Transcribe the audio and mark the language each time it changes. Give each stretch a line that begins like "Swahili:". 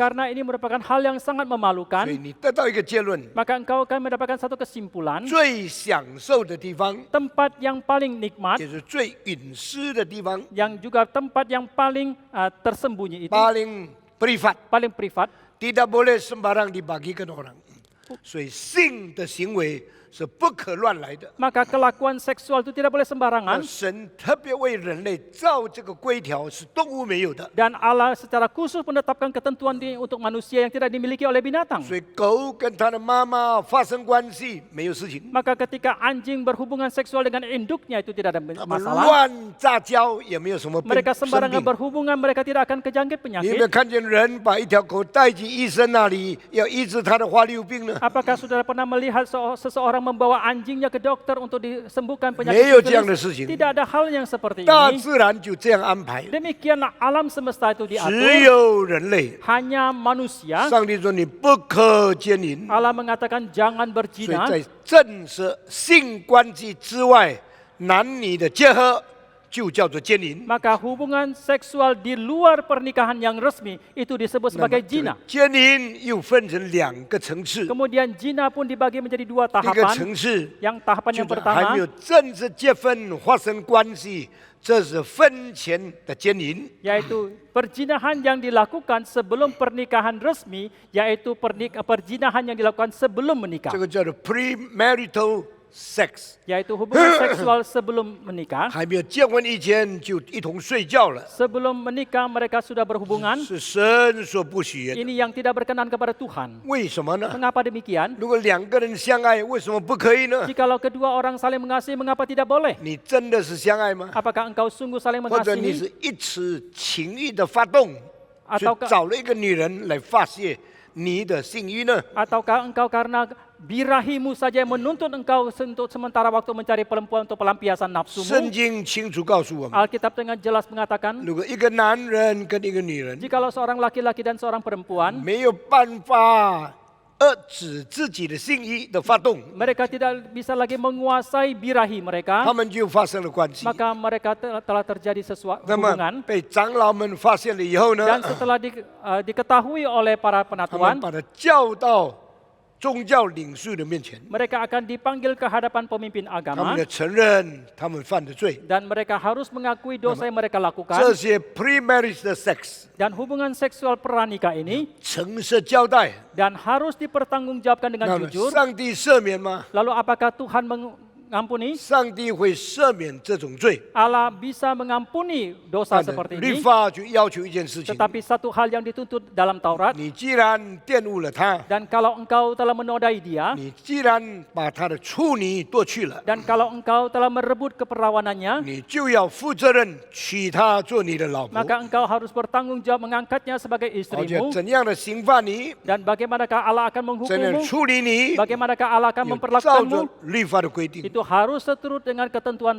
Indonesian: karena ini merupakan hal yang sangat
Chinese: 所以
Indonesian: memalukan.
Chinese: 你得到一个结论：
Indonesian: Maka engkau akan mendapatkan satu kesimpulan.
Chinese: 最享受的地方，
Indonesian: Tempat yang paling nikmat,
Chinese: 也是最隐私的地方，
Indonesian: yang juga tempat yang paling tersembunyi itu, paling privat， paling privat, tidak boleh sembarang dibagikan orang。
Chinese: 所以性的行为是不可乱来的。
Indonesian: Maka kelakuan seksual itu tidak boleh
Chinese: 那
Indonesian: sembarangan.
Chinese: 神特别为人类造这个规条，是动物没有的。
Indonesian: Dan Allah secara khusus menetapkan ketentuan untuk manusia yang tidak dimiliki oleh binatang.
Chinese: 所以狗跟它的妈妈发生关系没有事情，
Indonesian: Maka ketika anjing berhubungan seksual dengan induknya itu tidak ada
Chinese: 它们
Indonesian: masalah.
Chinese: 乱杂交也没有什么病
Indonesian: Mereka
Chinese: 生
Indonesian: sembarangan
Chinese: 病。
Indonesian: berhubungan, mereka tidak akan kejangkit
Chinese: 你有没有
Indonesian: penyakit.
Chinese: 看见人把一条狗带去医生那里，要医治它的花溜病呢？
Indonesian: Apakah saudara pernah melihat seseorang membawa anjingnya ke dokter untuk disembuhkan
Chinese: 没
Indonesian: penyakit
Chinese: 有这样的
Indonesian: sifilis?
Chinese: 事情，
Indonesian: Tidak ada hal yang seperti
Chinese: 大
Indonesian: ini.
Chinese: 自然就这样安排。
Indonesian: Demikianlah alam semesta itu
Chinese: 只
Indonesian: diatur.
Chinese: 有人类，
Indonesian: Hanya manusia.
Chinese: 上帝说你不可奸淫，
Indonesian: Allah mengatakan jangan
Chinese: 所以
Indonesian: berzina.
Chinese: 在正式性关系之外，男女的结合就叫做奸淫。
Indonesian: Maka hubungan seksual di luar pernikahan yang resmi itu disebut
Chinese: 那么
Indonesian: sebagai
Chinese: 这个
Indonesian: zina.
Chinese: 奸淫又分成两个层次，
Indonesian: Kemudian zina pun dibagi menjadi 2
Chinese: 一个
Indonesian: tahapan.
Chinese: 层次
Indonesian: Yang tahapan
Chinese: 就
Indonesian: yang
Chinese: 是还没有
Indonesian: pertama
Chinese: 正式结婚发生关系，这是婚前的奸淫。
Indonesian: yaitu perzinahan yang dilakukan sebelum pernikahan resmi, yaitu perzinahan yang dilakukan sebelum menikah,
Chinese: 这个叫做
English: premarital sex，
Indonesian: yaitu hubungan seksual sebelum menikah.
Chinese: 还没有结婚以前就一同睡觉了，
Indonesian: Sebelum menikah mereka sudah berhubungan.
Chinese: 是神所不喜悦的。
Indonesian: Ini yang tidak berkenan kepada Tuhan.
Chinese: 为什么呢？
Indonesian: Mengapa demikian?
Chinese: 如果两个人相爱，为什么不可以呢？
Indonesian: Jikalau kedua orang saling mengasihi, mengapa tidak boleh?
Chinese: 你真的是相爱吗？
Indonesian: Apakah engkau sungguh saling
Chinese: 或者你
Indonesian: mengasihi?
Chinese: 是一时情欲的发动，所以
Indonesian: Ataukah 找了一个女人来发泄你的性欲呢？ Ataukah engkau karena birahimu saja yang menuntut engkau untuk sementara waktu mencari perempuan untuk pelampiasan
Chinese: 圣
Indonesian: nafsumu?
Chinese: 经清楚告诉我们，
Indonesian: Alkitab dengan jelas mengatakan,
Chinese: 如果一个男人跟一个女人
Indonesian: jikalau seorang laki-laki dan seorang perempuan
Chinese: 没有办法遏制自己的性欲的发动，
Indonesian: mereka tidak bisa lagi menguasai birahi
Chinese: 他
Indonesian: mereka,
Chinese: 们就发生了关系。
Indonesian: maka mereka telah terjadi sesuatu
Chinese: 那么
Indonesian: hubungan.
Chinese: 被长老们发现了以后呢，
Indonesian: Dan setelah diketahui oleh para
Chinese: 他们
Indonesian: penatuan,
Chinese: 把他叫到宗教领袖的面前，
Indonesian: mereka akan dipanggil ke hadapan pemimpin
Chinese: 他
Indonesian: agama
Chinese: 们要承认他们犯的罪。
Indonesian: dan mereka harus mengakui dosa yang mereka
Chinese: 这
Indonesian: lakukan.
Chinese: 些
English: premarital sex
Indonesian: Dan hubungan seksual pranikah ini
Chinese: 诚实交代，
Indonesian: dan harus dipertanggungjawabkan
Chinese: 那
Indonesian: dengan
Chinese: 么
Indonesian: jujur.
Chinese: 上帝赦免吗？
Indonesian: Lalu apakah Tuhan mengampuni?
Chinese: 上帝会赦免这种罪，
Indonesian: Allah bisa mengampuni dosa
Chinese: 但
Indonesian: seperti
Chinese: 律
Indonesian: ini.
Chinese: 法就要求一件事情：
Indonesian: Tetapi satu hal yang dituntut dalam Taurat,
Chinese: 你既然玷污了他，
Indonesian: dan kalau engkau telah menodai dia,
Chinese: 你既然把他的处女夺去了，
Indonesian: dan kalau engkau telah merebut keperawanannya,
Chinese: 你就要负责任娶她做你的老婆。
Indonesian: maka engkau harus bertanggung jawab mengangkatnya sebagai
Chinese: 而且
Indonesian: istrimu.
Chinese: 怎样的刑罚你，
Indonesian: Dan bagaimanakah Allah akan
Chinese: 怎样
Indonesian: menghukummu?
Chinese: 处理你，
Indonesian: Bagaimanakah Allah akan
Chinese: 有照
Indonesian: memperlakukanmu?
Chinese: 着律法的规定。
Indonesian: Itu harus seturut dengan ketentuan